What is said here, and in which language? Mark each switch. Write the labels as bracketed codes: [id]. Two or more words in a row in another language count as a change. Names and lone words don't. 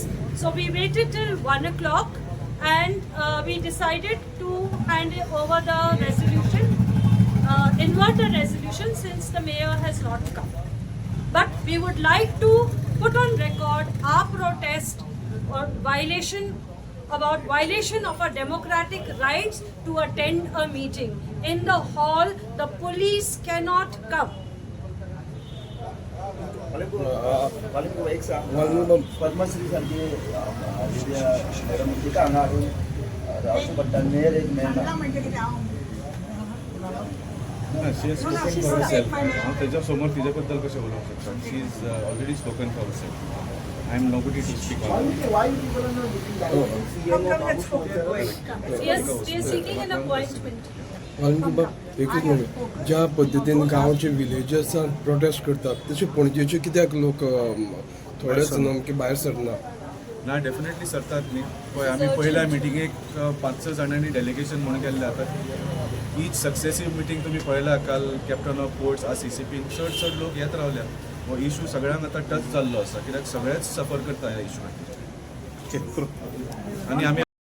[en] So we waited till 1 o'clock, and we decided to hand over the resolution, invert the resolution since the mayor has not come. But we would like to put on record our protest or violation of our democratic rights to attend a meeting. In the hall, the police cannot come. [kok] एक सांग पद्मश्री सारखी मॅडम तिका हांगा हाडून रावचें पडटा मेयर एक मेळना चांगला म्हणजे कितें हांव [en] She is spoken for herself [kok] हांव तेच्या समोर तिच्या बद्दल कशें उलोवंक शकता [en] She is already spoken for herself I am nobody to speak on Yes, we are seeking an appointment. [kok] एकच मिनिट ज्या पद्दतीन गांवचे विलेजर्सान प्रोटेस्ट करतात तशे पणजेचे कित्याक लोक थोडेच सामके भायर सरना ना डेफिनेटली सरतात न्ही पळय आमी पयल्या मिटिंगेक 5-6 जाणांनी डेलिगेशन म्हणून गेल्ले आता ईच [en] successive meeting [kok] तुमी पळयला काल कॅप्टन ऑफ पोर्ट्स आज CCP चड लोक येत रावल्या हो इशू सगळ्यांक आतां टच जाल्लो आसा कित्याक सगळेच सफर करता ह्या इशून आनी आमी